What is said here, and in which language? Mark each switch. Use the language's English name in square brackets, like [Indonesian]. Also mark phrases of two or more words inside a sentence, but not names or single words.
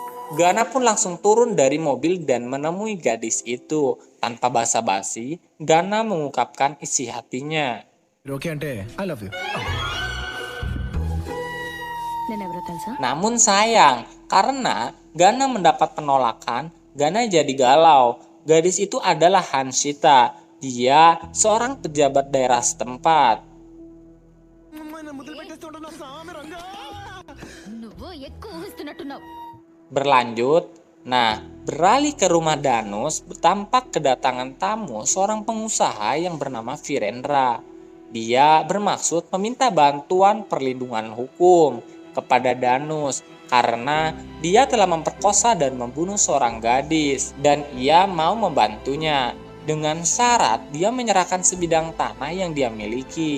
[Indonesian] Gana pun langsung turun dari mobil dan menemui gadis itu. Tanpa basa-basi, Gana mengungkapkan isi hatinya. [English] okay అంటే I love you. [Telugu] నేనెవరో తెలుసా? [Indonesian] Namun sayang, karena Gana mendapat penolakan, Gana jadi galau. Gadis itu adalah Hanshita. Dia seorang pejabat daerah setempat. [Telugu] నువ్వు ఎక్కువ ఊహిస్తున్నట్టున్నావు. [Indonesian] Berlanjut, beralih ke rumah Danus, tampak kedatangan tamu seorang pengusaha yang bernama Virendra. Dia bermaksud meminta bantuan perlindungan hukum kepada Danus karena dia telah memperkosa dan membunuh seorang gadis dan ia mau membantunya dengan syarat dia menyerahkan sebidang tanah yang dia miliki.